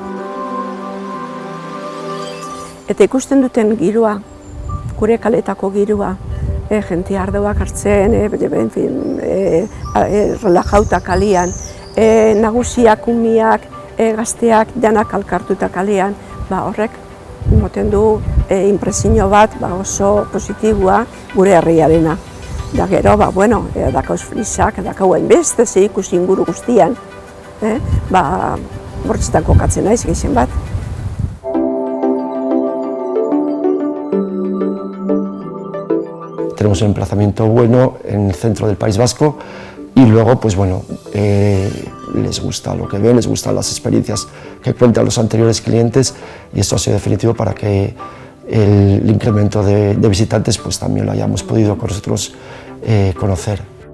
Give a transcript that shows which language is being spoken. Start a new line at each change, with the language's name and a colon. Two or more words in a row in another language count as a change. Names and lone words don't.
Basque: Eta ikusten duten giroa, gure kaletako giroa, jente ardoak hartzen, relajauta kalian, nagusiak, umiak, gazteak, denak alkartuta kalian, horrek moten du impresio bat oso positiboa gure herriarena. Da gero, dakauz frisak, dakau hainbeste ze ikusi inguru guztian, bortzetan kokatzen naiz gehien bat.
Spanish: Tenemos un emplazamiento bueno en el centro del País Vasco y luego, pues bueno, les gusta lo que ven, les gustan las experiencias que cuentan los anteriores clientes y esto ha sido definitivo para que el incremento de visitantes pues también lo hayamos podido con nosotros conocer.